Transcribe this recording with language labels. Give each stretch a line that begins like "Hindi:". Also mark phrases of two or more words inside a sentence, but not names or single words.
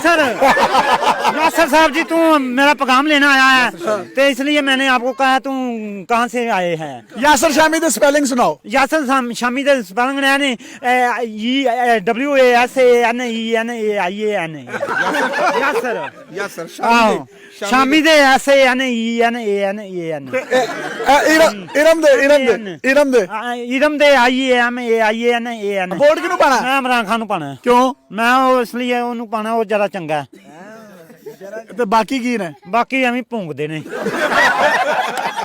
Hindi: यासर साहब जी तू मेरा पैगाम लेना आया है तो इसलिए मैंने आपको कहा तू कहाँ से आए हैं
Punjabi: ਯਾਸਰ ਸ਼ਾਮੀ ਦੀ ਸਪੈਲਿੰਗ ਸੁਣਾਓ ਯਾਸਰ ਸ਼ਾਮੀ ਦੇ ਸਪੈਲਿੰਗ ਨੇ WASANENEIAN ਯਾਸਰ यासर ਆਹੋ ਸ਼ਾਮੀ ਦੇ SANENEAN ਇਰਮ ਦੇ ਇਰਮ ਦੇ IAMAIAN ਵੋਟ ਕਿਹਨੂੰ ਪਾਣਾ ਮੈਂ ਇਮਰਾਨ ਖਾਨ ਨੂੰ ਪਾਣਾ क्यों ਮੈਂ ਉਹ ਇਸ ਲਈ ਉਹਨੂੰ ਪਾਣਾ ਉਹ ਜ਼ਿਆਦਾ ਚੰਗਾ ਹੈ ਤੇ ਬਾਕੀ ਕੀ ਨੇ ਬਾਕੀ ਐਵੇਂ ਭੌਂਕਦੇ ਨੇ